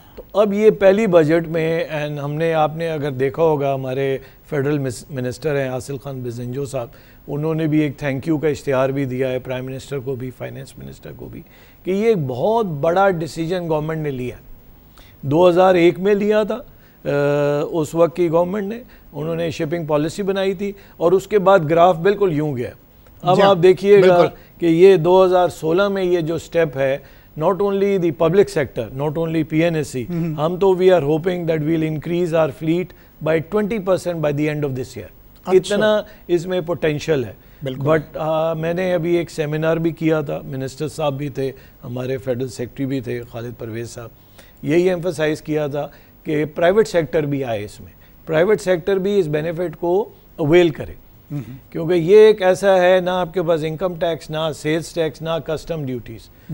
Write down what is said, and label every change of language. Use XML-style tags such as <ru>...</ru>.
<ur>تو اب یہ پہلی بجٹ میں اینڈ ہم نے، آپ نے اگر دیکھا ہوگا ہمارے فیڈرل منسٹر ہیں حاصل خان بزنجو صاحب، انہوں نے بھی ایک تھینک یو کا اشتہار بھی دیا ہے پرائم منسٹر کو بھی، فائنانس منسٹر کو بھی، کہ یہ ایک بہت بڑا ڈیسیجن گورنمنٹ نے لیا. 2001 میں لیا تھا، اس وقت کی گورنمنٹ نے، انہوں نے شپنگ پالیسی بنائی تھی اور اس کے بعد گراف بالکل یوں گیا. اب آپ دیکھیے گا کہ یہ 2016 میں یہ جو سٹیپ ہے،</ur> <en>not only the public sector, not only PNSE,</en> <ur>ہم تو</ur> <en>we are hoping that we'll increase our fleet by 20% by the end of this year.</en> <ur>اتنا اس میں پوٹینشیل ہے. بٹ میں نے ابھی ایک سیمینار بھی کیا تھا، منسٹر صاحب بھی تھے، ہمارے فیڈرل سیکرٹری بھی تھے خالد پرویز صاحب، یہی ایمفسائز کیا تھا کہ پرائیویٹ سیکٹر بھی آئے اس میں، پرائیویٹ سیکٹر بھی اس بینیفٹ کو اویل کرے، کیونکہ یہ ایک ایسا ہے نہ آپ کے پاس انکم ٹیکس، نہ سیلز ٹیکس، نہ کسٹم ڈیوٹیز.</ur>